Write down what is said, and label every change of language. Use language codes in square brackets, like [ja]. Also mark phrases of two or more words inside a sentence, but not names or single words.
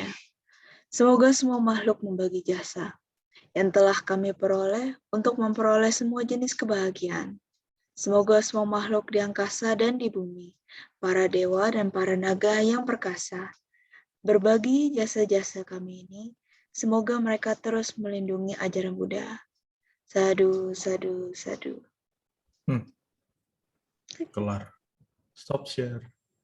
[id] Semoga semua makhluk membagi jasa yang telah kami peroleh untuk memperoleh semua jenis kebahagiaan. Semoga semua makhluk di angkasa dan di bumi, para dewa dan para naga yang perkasa, berbagi jasa-jasa kami ini, semoga mereka terus melindungi ajaran Buddha. [pi] Sadu, sadu, sadu. [en] Kelar. Stop share.